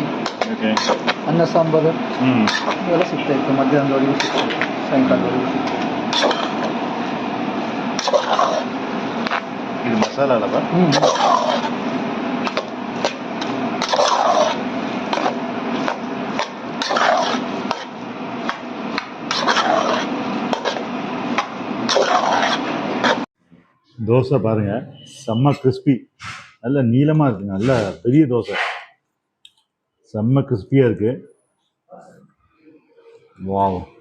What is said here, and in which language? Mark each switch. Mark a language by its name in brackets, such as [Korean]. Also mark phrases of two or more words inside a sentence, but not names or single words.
[Kannada] ಓಕೆ ಅನ್ನ ಸಾಂಬಾರು ಹ್ಞೂ ಇವೆಲ್ಲ ಸಿಗ್ತಾ ಇತ್ತು ಮಧ್ಯಾಹ್ನದವರೆಗೂ ಸಿಗ್ತಾ ಇತ್ತು ಸಾಯಂಕಾಲದವರೆಗೂ ಸಿಗ್ತಾ ಇತ್ತು. ಇದು ಮಸಾಲ ಅಲ್ಲವಾ [Tamil] தோசை பாருங்க செம்ம கிறிஸ்பி நல்ல நீளமாக இருக்குங்க நல்ல பெரிய தோசை செம்ம கிறிஸ்பியாக இருக்கு வாவ்